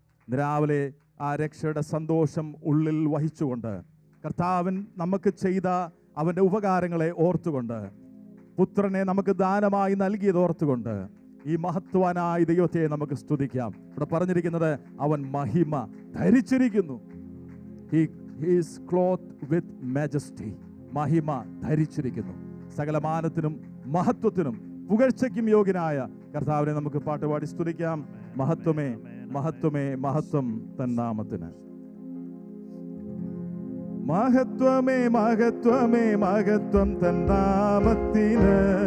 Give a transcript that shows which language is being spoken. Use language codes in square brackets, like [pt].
[ml] രാവിലെ ആ രക്ഷയുടെ സന്തോഷം ഉള്ളിൽ വഹിച്ചുകൊണ്ട് കർത്താവൻ നമുക്ക് ചെയ്ത അവൻ്റെ ഉപകാരങ്ങളെ ഓർത്തുകൊണ്ട് പുത്രനെ നമുക്ക് ദാനമായി നൽകിയത് ഓർത്തുകൊണ്ട് ഈ മഹത്വാനായ ദൈവത്തെ നമുക്ക് സ്തുതിക്കാം. ഇവിടെ പറഞ്ഞിരിക്കുന്നത് അവൻ മഹിമ ധരിച്ചിരിക്കുന്നു. [en] He is clothed with majesty. [ml] മഹിമ ധരിച്ചിരിക്കുന്നു. സകല മാനത്തിനും മഹത്വത്തിനും പുകഴ്ചയ്ക്കും യോഗ്യനായ കർത്താവിനെ നമുക്ക് പാട്ടുപാടി സ്തുതിക്കാം. മഹത്വമേ മഹത്വമേ മഹത്വം തന്നാമത്തിന്. മഹത്വമേ മഹത്വമേ മഹത്വം തന്നാമത്തിന്.